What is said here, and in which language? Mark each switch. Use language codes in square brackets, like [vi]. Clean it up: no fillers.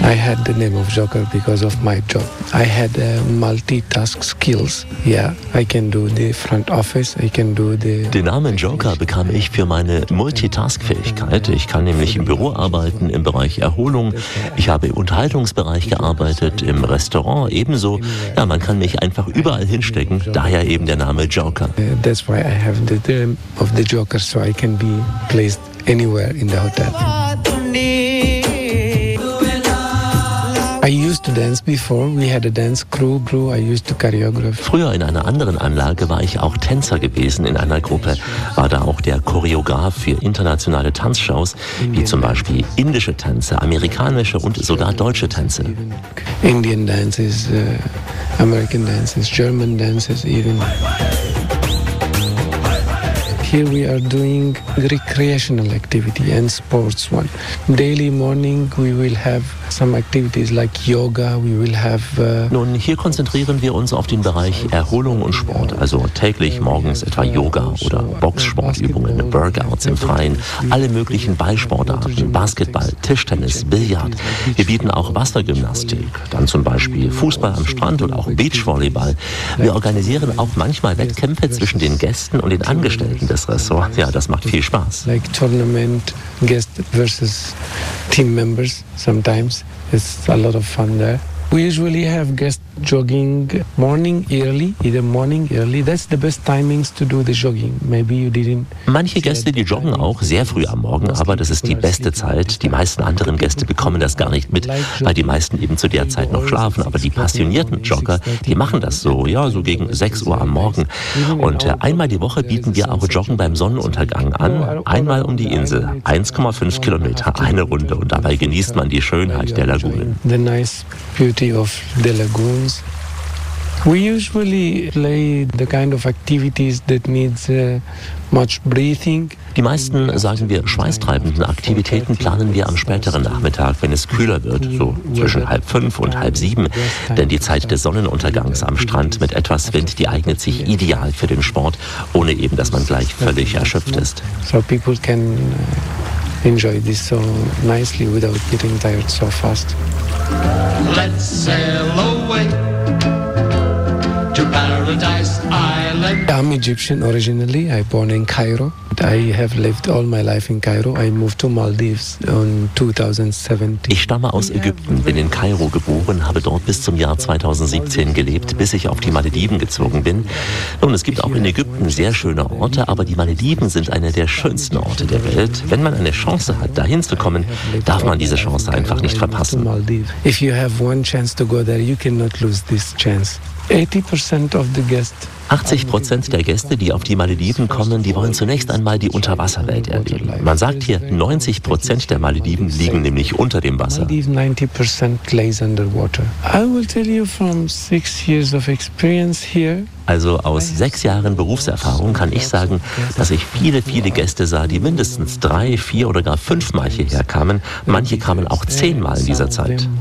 [en] I had the name of Joker because of my job. I had multitask skills. Yeah, I can do the front office. I can do the. [de] Den Namen Joker bekam ich für meine Multitask-Fähigkeit. Ich kann nämlich im Büro arbeiten, im Bereich Erholung. Ich habe im Unterhaltungsbereich gearbeitet, im Restaurant ebenso. Ja, man kann mich einfach überall hinstecken. Daher eben der Name Joker. [en] That's why I have the name of the Joker, so I can be placed anywhere in the hotel. I used to dance before. We had a dance crew. I used to choreograph. [de] Früher in einer anderen Anlage war ich auch Tänzer gewesen in einer Gruppe. War da auch der Choreograf für internationale Tanzshows, wie zum Beispiel indische Tänze, amerikanische und sogar deutsche Tänze. [en] Indian dances, American dances, German dances even. Here we are doing recreational activity and sports one. Daily morning we will have some activities like yoga, we will have. [de] Nun, hier konzentrieren wir uns auf den Bereich Erholung und Sport, also täglich morgens etwa Yoga oder Boxsportübungen, Workouts im Freien, alle möglichen Ballsportarten, Basketball, Tischtennis, Billard. Wir bieten auch Wassergymnastik, dann zum Beispiel Fußball am Strand oder auch Beachvolleyball. Wir organisieren auch manchmal Wettkämpfe zwischen den Gästen und den Angestellten des Ressorts. Ja, das macht viel Spaß. [en] Like Tournament, Guest versus Team Members sometimes. It's a lot of fun there. We usually have guests jogging morning early, either morning early. That's the best timings to do the jogging. Maybe you didn't. [de] Manche Gäste, die joggen auch sehr früh am Morgen, aber das ist die beste Zeit. Die meisten anderen Gäste bekommen das gar nicht mit, weil die meisten eben zu der Zeit noch schlafen. Aber die passionierten Jogger, die machen das so, ja, so gegen 6 Uhr am Morgen. Und einmal die Woche bieten wir auch Joggen beim Sonnenuntergang an, einmal um die Insel, 1,5 Kilometer, eine Runde. Und dabei genießt man die Schönheit der Lagunen. [en] Of the lagoons. We usually play the kind of activities that needs much breathing. [de] Die meisten, sagen wir, schweißtreibenden Aktivitäten planen wir am späteren Nachmittag, wenn es kühler wird, so zwischen 5:30 und 7:30. Denn die Zeit des Sonnenuntergangs am Strand mit etwas Wind, die eignet sich ideal für den Sport, ohne eben, dass man gleich völlig erschöpft ist. [en] So people can enjoy this so nicely without getting tired so fast. Let's sail away to Paradise Island. I'm Egyptian originally. I born in Cairo. I have lived all my life in Cairo. I moved to Maldives in 2017. [de] Ich stamme aus Ägypten, bin in Kairo geboren, habe dort bis zum Jahr 2017 gelebt, bis ich auf die Malediven gezogen bin. Und es gibt auch in Ägypten sehr schöne Orte, aber die Malediven sind einer der schönsten Orte der Welt. Wenn man eine Chance hat, dahin zu kommen, darf man diese Chance einfach nicht verpassen. [en] If you have one chance to go there, you cannot lose this chance. 80% of the guests. [de] 80% der Gäste, die auf die Malediven kommen, die wollen zunächst einmal die Unterwasserwelt erleben. Man sagt hier, 90% der Malediven liegen nämlich unter dem Wasser. [en] Maldives 90% lies underwater. I will tell you from 6 years of experience here. [de] Also aus 6 Jahren Berufserfahrung kann ich sagen, dass ich viele, viele Gäste sah, die mindestens 3, 4 oder gar 5 Mal hierher kamen. Manche kamen auch 10 Mal in dieser Zeit.